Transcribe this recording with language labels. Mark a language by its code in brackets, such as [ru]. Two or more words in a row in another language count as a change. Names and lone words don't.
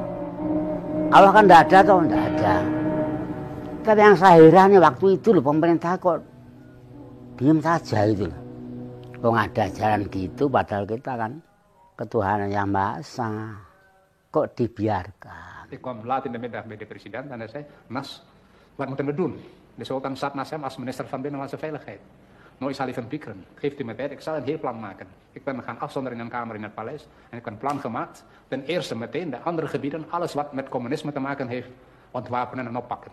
[id] Allah kan tidak ada toh, tidak ada. Tapi yang saya heran waktu itu loh, pemerintah kok diam saja itu. Kok ada ajaran gitu, padahal kita kan ketuhanan yang Maha Esa. Kok dibiarkan? [nl] Ik kwam laat in de middag bij de president en hij zei, Mas, wat moeten we doen? De sultan zat naast hem als minister van Binnenlandse Veiligheid. Nooit zal even piekeren. Geeft u me tijd, ik zal een heel plan maken. Ik ben gaan afzonderen in een kamer in het paleis en ik heb een plan gemaakt. Ten eerste meteen de andere gebieden, alles wat met communisme te maken heeft, ontwapenen en oppakken.